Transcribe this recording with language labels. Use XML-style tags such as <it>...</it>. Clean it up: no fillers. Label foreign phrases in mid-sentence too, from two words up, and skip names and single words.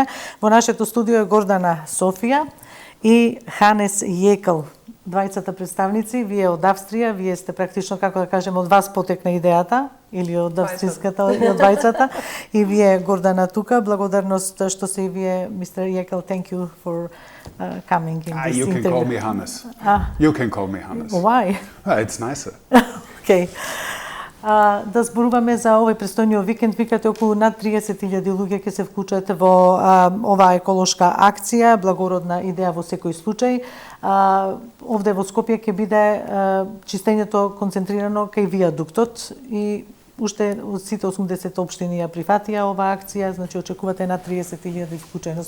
<mk>Во нашето студио е Гордана Софија и Ханес Јекл. Двајцата представници, вие од Австрија, вие сте практично, како да кажеме, од вас потекна идејата, или од австријската, или од двајцата, и вие, Гордана, тука. Благодарност што се и вие,</mk> <en>Mr. Јекл, thank you for coming in this You interview. can call me Hannes. You can call me Hannes. Why? It's nicer. Okay.</en> <mk>Да зборуваме за овој престојниот викенд. Викате околу над 30.000 луѓе ќе се вклучат во оваа еколошка акција, благородна идеја во секој случај. Овде во Скопје ќе биде чистењето концентрирано кај вијадуктот и уште од сите 80 општини ја прифатија оваа акција, значи очекувате над 30.000 вклученост.</mk>